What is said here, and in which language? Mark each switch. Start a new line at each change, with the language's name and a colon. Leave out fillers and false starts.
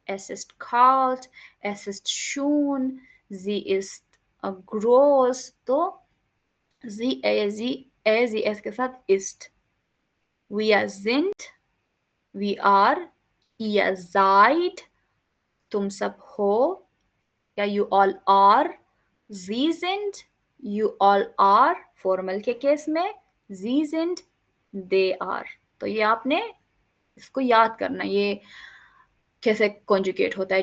German: Es ist kalt, es ist schön, sie ist groß।
Hindi: तो sie, sie, es के साथ ist।
German: Wir sind,
English: we are,
German: ihr seid,
Hindi: तुम सब हो या
English: you all are।
German: Sie sind,
English: you all are,
Hindi: formal के case में। Sie sind,
English: They are.
Hindi: तो ये आपने इसको याद करना, ये कैसे कॉन्जुगेट होता है।